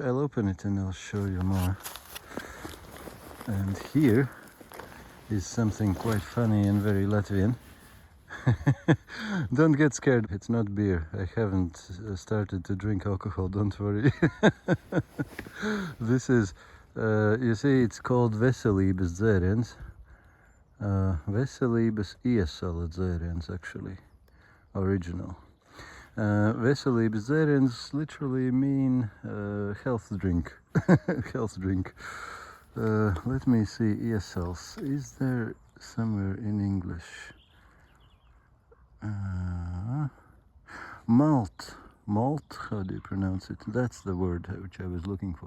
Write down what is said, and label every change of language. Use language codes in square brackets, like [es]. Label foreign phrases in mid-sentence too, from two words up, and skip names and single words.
[en] I'll open it and I'll show you more. And here is something quite funny and very Latvian. Don't get scared, it's not beer. I haven't started to drink alcohol, don't worry. This is, you see, it's called [lv] veselības dzēriens. Veselības iesala dzēriens, [en] actually, original. [lv] Veselības dzēriens [en] literally mean health drink. Health drink. Let me see, iesals. Is there somewhere in English? Malt. Malt, how do you pronounce it? That's the word which I was looking for.